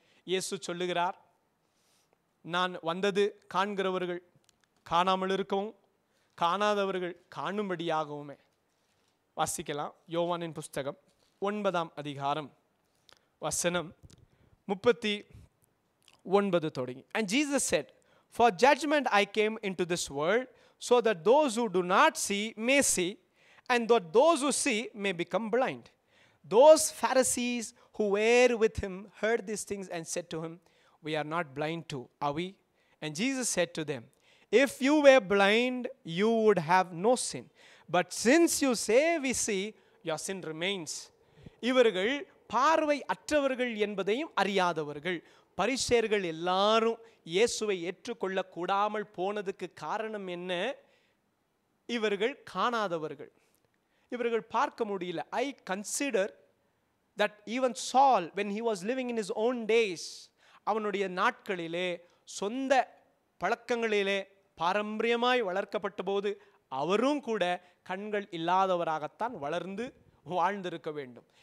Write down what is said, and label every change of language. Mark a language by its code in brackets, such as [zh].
[ta] இயேசு சொல்லுகிறார், நான் வந்தது காண்கிறவர்கள் காணாமல் இருக்கவும், காணாதவர்கள் காணும்படியாகவுமே. வாசிக்கலாம், யோவானின் புஸ்தகம் 9ஆம் அதிகாரம் வசனம் 39 தொடங்கி. [en] And Jesus said, for judgment I came into this world, so that those who do not see may see, and that those who see may become blind. Those Pharisees who were with him heard these things and said to him, we are not blind too, are we? And Jesus said to them, if you were blind, you would have no sin. But since you say we see, your sin remains. [ta] இவர்கள் பார்வை அற்றவர்கள் என்பதையும் அறியாதவர்கள். பரிசேயர்கள் எல்லாரும் இயேசுவை ஏற்றுக்கொள்ள கூடாமல் போனதுக்கு காரணம் என்ன? இவர்கள் காணாதவர்கள், இவர்கள் பார்க்க முடியல. [en] I consider that even Saul, when he was living in his own days, [ta] அவனுடைய நாட்களிலே சொந்த பழக்கங்களிலே பாரம்பரியமாய் வளர்க்கப்பட்ட போது அவரும் கூட கண்கள் இல்லாதவராகத்தான் வளர்ந்து வாழ்ந்திருக்க வேண்டும்.